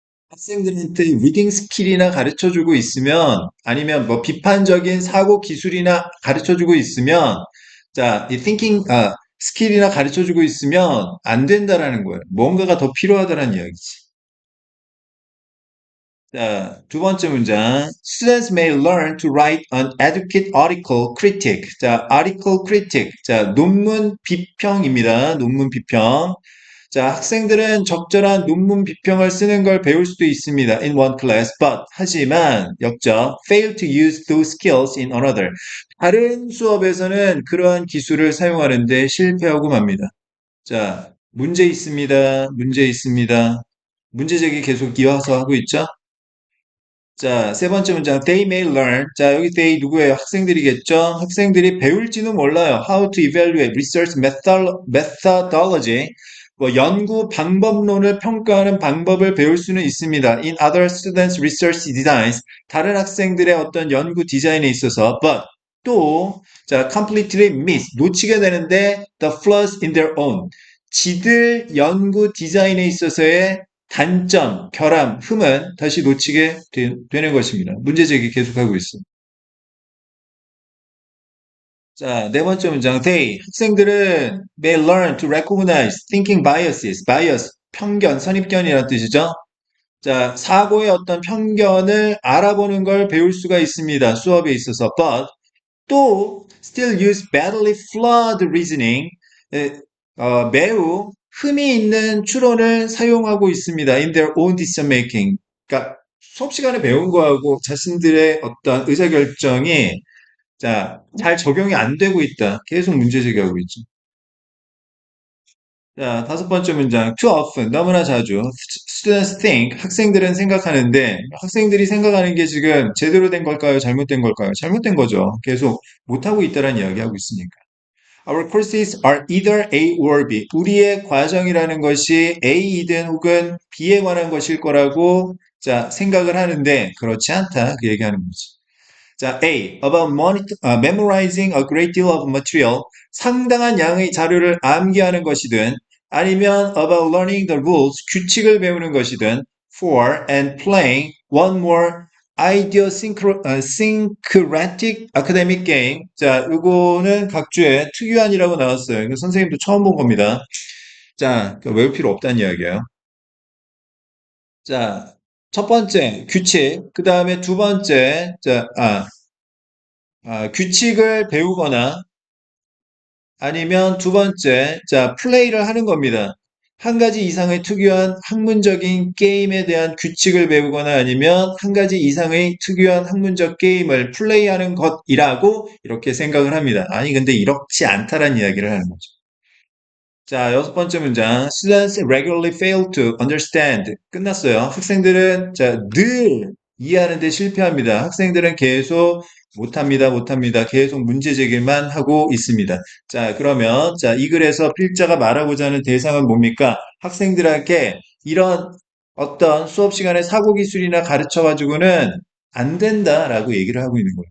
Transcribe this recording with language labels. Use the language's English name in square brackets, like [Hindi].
[Korean] 학생들한테 리딩 스킬이나 가르쳐 주고 있으면 아니면 뭐 비판적인 사고 기술이나 가르쳐 주고 있으면 자, 이 thinking 스킬이나 가르쳐 주고 있으면 안 된다라는 거예요. 뭔가가 더 필요하다는 이야기지. 자, 두 번째 문장. [English] Students may learn to write an adequate article critic. [Korean] 자, article critic. 자, 논문 비평입니다. 논문 비평. 자, 학생들은 적절한 논문 비평을 쓰는 걸 배울 수도 있습니다. [English] In one class, but [Korean] 하지만 역적 [English] fail to use those skills in another. [Korean] 다른 수업에서는 그러한 기술을 사용하는데 실패하고 맙니다. 자, 문제 있습니다. 문제 있습니다. 문제 제기 계속 이어서 하고 있죠? 자, 세 번째 문장. [English] They may learn. [Korean] 자, 여기 they 누구예요? 학생들이겠죠? 학생들이 배울지는 몰라요. [English] How to evaluate research methodology. [Korean] 뭐 연구 방법론을 평가하는 방법을 배울 수는 있습니다. [English] In other students' research designs. [Korean] 다른 학생들의 어떤 연구 디자인에 있어서. [English] But [Korean] 또, 자, [English] completely miss. [Korean] 놓치게 되는데 [English] the flaws in their own. [Korean] 지들 연구 디자인에 있어서의 단점, 결함, 흠은 다시 놓치게 되는 것입니다. 문제 제기 계속하고 있어. 자, 네 번째 문장. [English] They, [Korean] 학생들은 [English] may learn to recognize thinking biases, bias, [Korean] 편견, 선입견이라는 뜻이죠. 자, 사고의 어떤 편견을 알아보는 걸 배울 수가 있습니다. 수업에 있어서. [English] But [Korean] 또 [English] still use badly flawed reasoning, [Korean] 매우 흠이 있는 추론을 사용하고 있습니다. [English] In their own decision making. [Korean] 그러니까 수업 시간에 배운 거하고 자신들의 어떤 의사결정이 자, 잘 적용이 안 되고 있다. 계속 문제 제기하고 있죠. 자, 다섯 번째 문장. [English] Too often, [Korean] 너무나 자주. [English] Students think, [Korean] 학생들은 생각하는데, 학생들이 생각하는 게 지금 제대로 된 걸까요? 잘못된 걸까요? 잘못된 거죠. 계속 못하고 있다는 이야기하고 있으니까. [English] Our courses are either A or B. [Korean] 우리의 과정이라는 것이 A이든 혹은 B에 관한 것일 거라고 자, 생각을 하는데, 그렇지 않다. 그 얘기하는 거지. 자, [English] A. About memorizing a great deal of material. [Korean] 상당한 양의 자료를 암기하는 것이든 아니면 [English] about learning the rules. [Korean] 규칙을 배우는 것이든 [English] for and playing one more idiosyncratic academic game. [Korean] 자, 이거는 각주의 특유한이라고 나왔어요. 이거 선생님도 처음 본 겁니다. 자, 외울 필요 없다는 이야기예요. 자, 첫 번째 규칙, 그 다음에 두 번째 규칙을 배우거나 아니면 두 번째, 자, 플레이를 하는 겁니다. 한 가지 이상의 특유한 학문적인 게임에 대한 규칙을 배우거나 아니면 한 가지 이상의 특유한 학문적 게임을 플레이하는 것이라고 이렇게 생각을 합니다. 아니, 근데 이렇지 않다라는 이야기를 하는 거죠. 자, 여섯 번째 문장. [English] Students regularly fail to understand. [Korean] 끝났어요. 학생들은 늘 이해하는 데 실패합니다. 학생들은 계속 못합니다, 못합니다. 계속 문제 제기만 하고 있습니다. 자, 그러면 이 글에서 필자가 말하고자 하는 대상은 뭡니까? 학생들에게 이런 어떤 수업 시간에 사고 기술이나 가르쳐 가지고는 안 된다라고 얘기를 하고 있는 거예요.